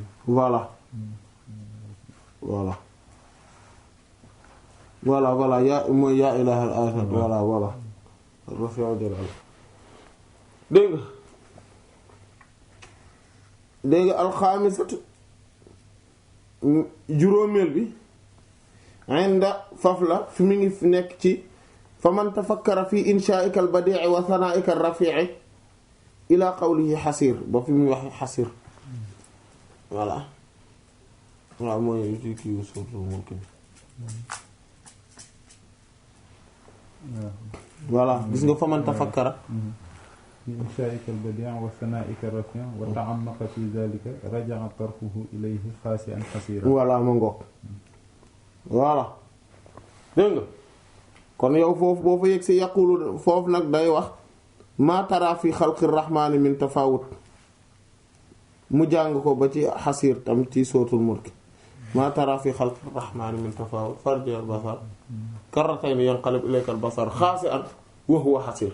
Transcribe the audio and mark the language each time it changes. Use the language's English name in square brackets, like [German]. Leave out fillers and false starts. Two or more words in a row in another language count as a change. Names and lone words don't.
[Wolof] voilà yaa mooy yaa [Arabic] إله الآلهة [Wolof] voilà [Arabic] الرفيع جلاله [Wolof] dégg nga alxaamisatu juróomeel bi inda faf la fi mu ngi nekk ci [Arabic] فمن تفكر في إنشائك البديع وصنعك الرفيع إلى قوله خاسر [Wolof] ba fi mu wax xasir voilà waaw mooy ci kii surtout mulk voilà gis nga [Arabic] فمن تفكر في إنشائك البديع وصنعك الرفيع وتعمق في ذلك رجع طرفه إليه خاسئا حسيرا [Wolof] voilà ma ngoog voilà dégg nga kon yow foofu boo fa yegg si yaqulu foofu nag day wax [Arabic] ما ترى في خلق الرحمن من تفاوت [Wolof] mu jàng ko ba ci xasiir tam ci sootul mulk [Arabic] ما ترى في خلق الرحمن من تفاوت فارجع البصر كرتين ينقلب إليك البصر خاسئا وهو حسير